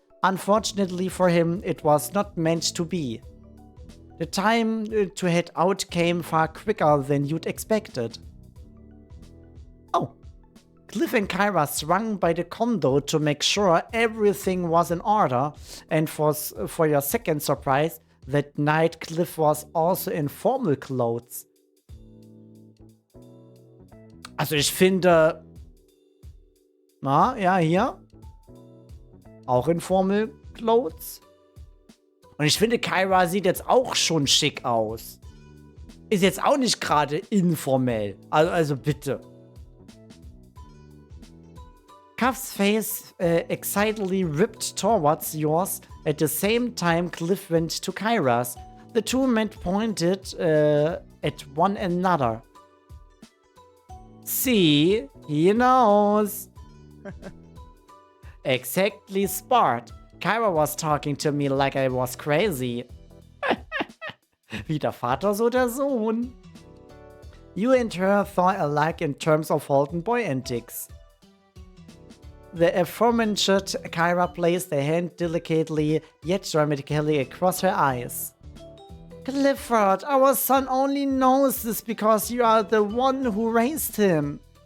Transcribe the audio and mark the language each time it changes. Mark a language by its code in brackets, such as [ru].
[en] Unfortunately for him, it was not meant to be. The time to head out came far quicker than you'd expected. Oh. Cliff and Kyra swung by the condo to make sure everything was in order, and for your second surprise, that night Cliff was also in formal clothes. [de] Also ich finde, na, ja, hier, auch in [en] Formal Clothes. [de] Und ich finde, Kyra sieht jetzt auch schon schick aus. Ist jetzt auch nicht gerade informell. Also bitte. [en] Cuff's face excitedly ripped towards yours. At the same time, Cliff went to Kyra's. The two men pointed at one another. See, he knows. Exactly smart. Kyra was talking to me like I was crazy. [de] Wie der Vater, so der Sohn. [en] You and her thought alike in terms of Holden Boy antics. The aforementioned Kyra placed a hand delicately yet dramatically across her eyes. Clifford, our son only knows this because you are the one who raised him.